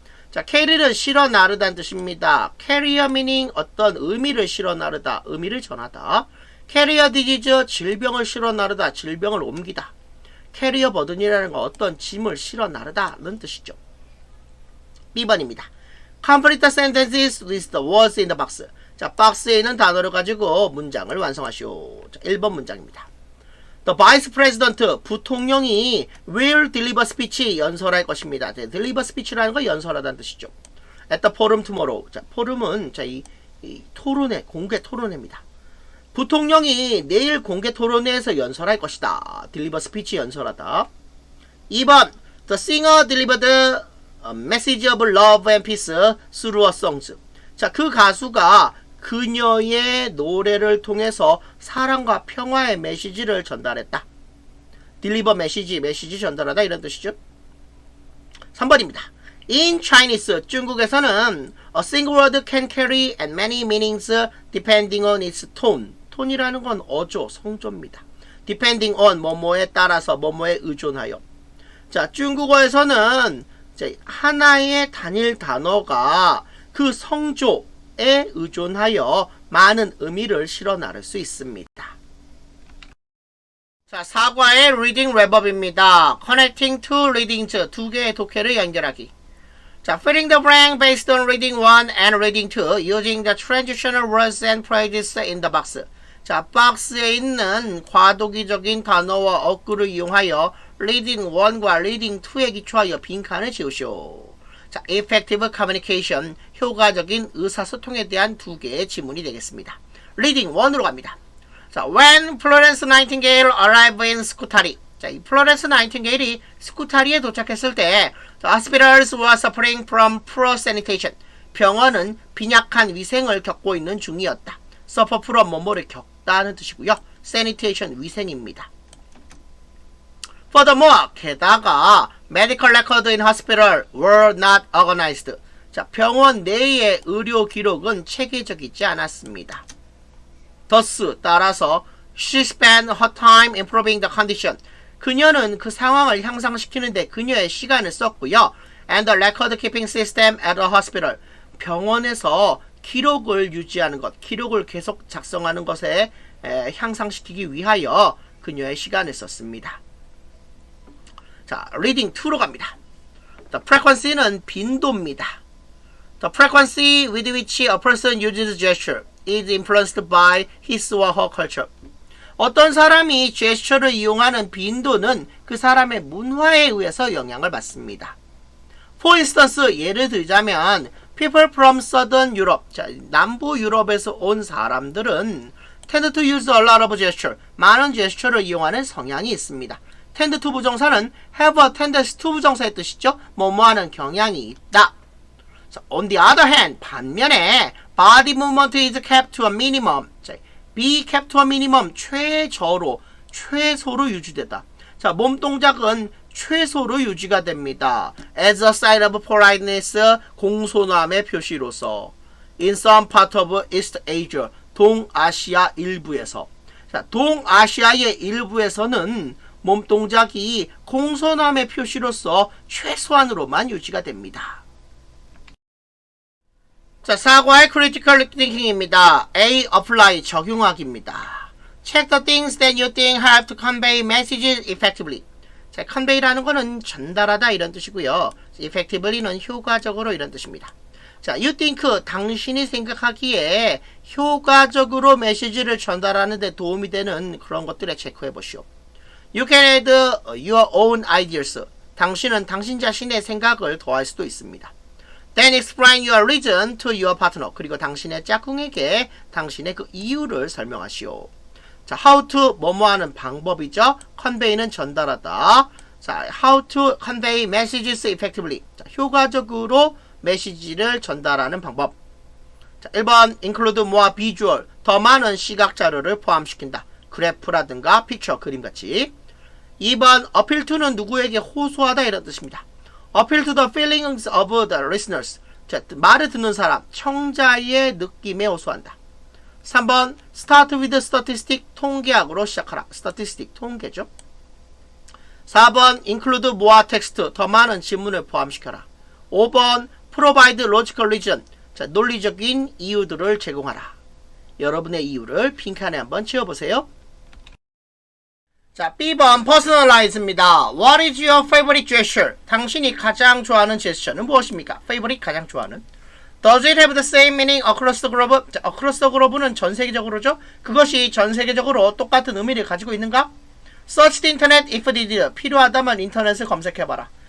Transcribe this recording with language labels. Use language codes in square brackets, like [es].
[ko] 자, carry는 실어 나르다는 뜻입니다. [en] carrier meaning [ko] 어떤 의미를 실어 나르다, 의미를 전하다. [en] carrier disease [ko] 질병을 실어 나르다, 질병을 옮기다. 캐리어 버든이라는 건 어떤 짐을 실어 나르다는 뜻이죠. B번입니다. [en] Complete the sentences with the words in the box. [ko] 자, 박스에 있는 단어를 가지고 문장을 완성하시오. 자, 1번 문장입니다. [en] The Vice President, [ko] 부통령이 [en] will deliver speech, [ko] 연설할 것입니다. 자, [en] deliver speech [ko] 라는 건 연설하다는 뜻이죠. [en] At the forum tomorrow. [ko] 자, forum은 자, 이 토론회, 공개 토론회입니다. 부통령이 내일 공개 토론회에서 연설할 것이다. [en] deliver speech [ko] 연설하다. [en] 2번 The singer delivered a message of love and peace through her songs. [ko] 자, 그 가수가 그녀의 노래를 통해서 사랑과 평화의 메시지를 전달했다. [en] deliver [ko] 메시지 전달하다 이런 뜻이죠. 3번입니다. [en] In Chinese, [ko] 중국에서는 [en] a single word can carry and many meanings depending on its tone. [ko] 톤이라는 건 어조, 성조입니다. [en] depending on [ko] 뭐뭐에 따라서 뭐뭐에 의존하여. 자, 중국어에서는 하나의 단일 단어가 그 성조에 의존하여 많은 의미를 실어 나를 수 있습니다. 자, 4과의 [en] reading wrap-up [ko] 입니다. [en] connecting two readings, [ko] 두 개의 독해를 연결하기. [en] 자, filling the blank based on reading 1 and reading 2 using the transitional words and phrases in the box. [ko] 자, 박스에 있는 과도기적인 단어와 어구를 이용하여 reading 1과 reading 2에 기초하여 빈칸을 지우시오. 자, effective communication, 효과적인 의사소통에 대한 두 개의 지문이 되겠습니다. reading 1으로 갑니다. [en] 자, when Florence Nightingale arrived in Scutari. [ko] 자, 이 플로렌스 나이팅게일이 스쿠타리에 도착했을 때 [en] hospitals were suffering from poor sanitation. [ko] 병원은 빈약한 위생을 겪고 있는 중이었다. [en] suffer from [ko] 뭐뭐를 겪다는 뜻이고요. sanitation 위생입니다. [en] Furthermore, [ko] 게다가 [en] medical records in hospital were not organized. [ko] 자, 병원 내의 의료 기록은 체계적이지 않았습니다. [en] Thus, [ko] 따라서 [en] she spent her time improving the condition. [ko] 그녀는 그 상황을 향상시키는데 그녀의 시간을 썼고요. [en] And the record keeping system at the hospital. [ko] 병원에서 기록을 유지하는 것, 기록을 계속 작성하는 것에 향상시키기 위하여 그녀의 시간을 썼습니다. 자, reading 2로 갑니다. [en] The frequency [ko] 는 빈도입니다. [en] The frequency with which a person uses gesture is influenced by his or her culture. [ko] 어떤 사람이 제스처를 이용하는 빈도는 그 사람의 문화에 의해서 영향을 받습니다. [en] For instance, [ko] 예를 들자면 [en] people from southern Europe, [ko] 자, 남부 유럽에서 온 사람들은 [en] tend to use a lot of gesture, [ko] 많은 제스처를 이용하는 성향이 있습니다. [en] tend to [ko] 부정사는 [en] have a tendency to [ko] 부정사의 뜻이죠. 뭐뭐하는 경향이 있다. [en] 자, on the other hand, [ko] 반면에 [en] body movement is kept to a minimum. [ko] 자, [en] be kept to a minimum, [ko] 최소로 유지되다. 자, 몸 동작은 최소로 유지가 됩니다. [en] As a sign of politeness, [ko] 공손함의 표시로서. [en] In some part of East Asia, [ko] 동아시아 일부에서. 자, 동아시아의 일부에서는 몸 동작이 공손함의 표시로서 최소한으로만 유지가 됩니다. 자, 4과의 critical thinking입니다. A. apply, 적용하기입니다. [en] Check the things that you think have to convey messages effectively. [ko] 자, convey라는 거는 전달하다 이런 뜻이고요. effectively는 효과적으로 이런 뜻입니다. 자, [en] you think, [ko] 당신이 생각하기에 효과적으로 메시지를 전달하는 데 도움이 되는 그런 것들에 체크해 보시오. [en] You can add your own ideas. [ko] 당신은 당신 자신의 생각을 더할 수도 있습니다. [en] Then explain your reason to your partner. [ko] 그리고 당신의 짝꿍에게 당신의 그 이유를 설명하시오. 자, [en] how to [ko] 뭐뭐하는 방법이죠. convey는 전달하다. [en] 자, how to convey messages effectively. [ko] 자, 효과적으로 메시지를 전달하는 방법. 자, 1번 [en] include more visual. [ko] 더 많은 시각 자료를 포함시킨다. 그래프라든가 픽처, 그림같이. 2번 [en] appeal to [ko] 는 누구에게 호소하다 이런 뜻입니다. [en] appeal to the feelings of the listeners. [ko] 자, 말을 듣는 사람, 청자의 느낌에 호소한다. 3번 start with statistic. 통계학으로 시작하라. statistic 통계죠. [en] 4번 include more text. [ko] 더 많은 지문을 포함시켜라. [en] 5번 provide logical reason. [ko] 자, 논리적인 이유들을 제공하라. 여러분의 이유를 핑크안에 한번 채워보세요. 자, B번 personalize입니다. [en] What is your favorite gesture? [ko] 당신이 가장 좋아하는 제스처는 무엇입니까? [en] favorite [ko] 가장 좋아하는. [en] Does it have the same meaning across the globe? [ko] 자, [en] across the globe [ko] 는 전 세계적으로죠. 그것이 전 세계적으로 똑같은 의미를 가지고 있는가? [en] Search the internet if needed. [ko] 필요하다면 인터넷을 검색해봐라.